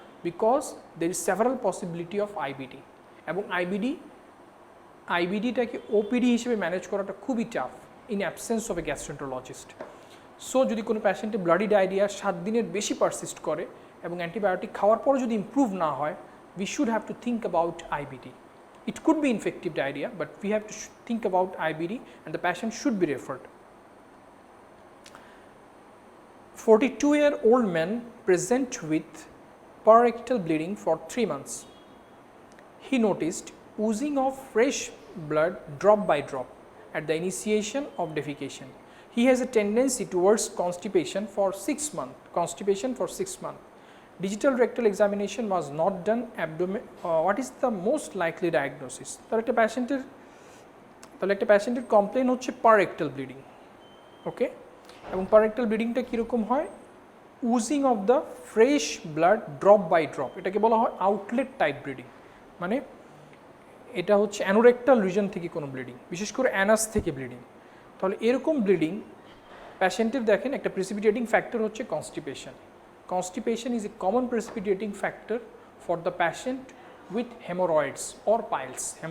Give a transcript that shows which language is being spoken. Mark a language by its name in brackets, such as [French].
[English] because there is several possibility of IBD [Bangla] এবং আইবিডিটাকে OPD হিসেবে manage করাটা খুবই [English] Tough in absence of a gastroenterologist. [Bangla] So যদি কোনো প্যাশেন্টের ব্লাডি ডায়রিয়া 7 দিনের বেশি পারসিস্ট করে এবং অ্যান্টিবায়োটিক খাওয়ার পর যদি ইমপ্রুভ না হয়, [English] we should have to think about IBD. It could be infective diarrhea, but we have to think about IBD and the patient should be referred. 42-year-old man present with parorectal bleeding for 3 months. He noticed oozing of fresh blood drop by drop at the initiation of defecation. He has a tendency towards constipation for 6 months. Digital rectal examination was not done. What is the most likely diagnosis? [Bangla] তাহলে একটা প্যাশেন্টের complain হচ্ছে parorectal bleeding, ওকে? এবং parorectal bleedingটা কীরকম হয়? [English] oozing of the fresh blood drop by drop, [Bangla] এটাকে বলা হয় outlet type bleeding. মানে এটা হচ্ছে অ্যানোরেক্টাল রিজন থেকে কোনো ব্লিডিং, বিশেষ করে অ্যানাস থেকে ব্লিডিং। তাহলে এরকম ব্লিডিং প্যাশেন্টের দেখেন একটা প্রেসিপিটেটিং ফ্যাক্টর হচ্ছে constipation. [English] Constipation is a common precipitating factor for the patient with hemorrhoids or piles.